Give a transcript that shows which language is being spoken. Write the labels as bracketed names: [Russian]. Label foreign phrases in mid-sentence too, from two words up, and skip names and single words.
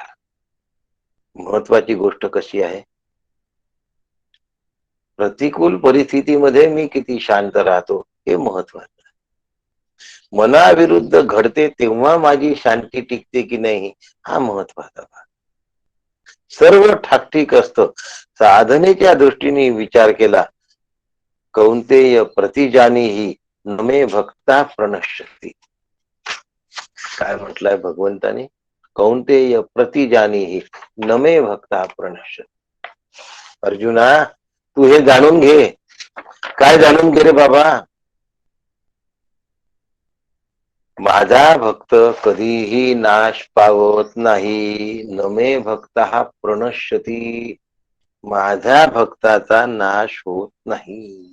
[Marathi] महत्वाची गोष्ट कशी आहे, प्रतिकूल परिस्थितीमध्ये मी किती शांत राहतो हे महत्वाचं. मनाविरुद्ध घडते तेव्हा माझी शांती टिकते की नाही हा महत्वाचा भाग. सर्व ठाकठीक असतं. साधनेच्या दृष्टीने विचार केला, [Sanskrit] कौंतेय प्रतिजानीही नमे भक्ता प्रणश्यती. [Marathi] काय म्हटलंय भगवंताने? [Sanskrit] कौंतेय प्रतिजानीही नमे भक्ता प्रणश्यती. [Marathi] अर्जुना तू हे जाणून घे. काय जाणून घे रे बाबा? माझा भक्त कधीही नाश पावत नाही. [Sanskrit] नमे भक्त हा प्रणश्यती. [Marathi] माझ्या भक्ताचा नाश होत नाही.